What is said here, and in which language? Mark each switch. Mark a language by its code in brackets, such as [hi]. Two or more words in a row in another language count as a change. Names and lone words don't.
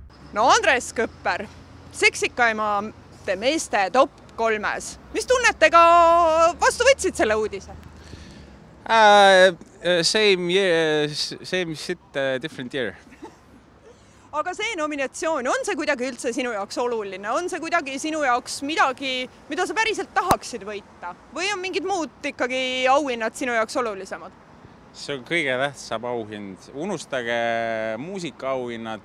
[et] No Andres Kõpper, seksikaimate meeste top 3-s. Mis tunnetega vastu võtsid selle uudise? [en] Same shit, different year. [et] Aga see nominatsioon, on see kuidagi üldse sinu jaoks oluline? On see kuidagi sinu jaoks midagi, mida sa päriselt tahaksid võita? Või on mingid muud ikkagi auhinnad sinu jaoks olulisemad? See on kõige tähtsam auhind. Unustage muusika auhinnad.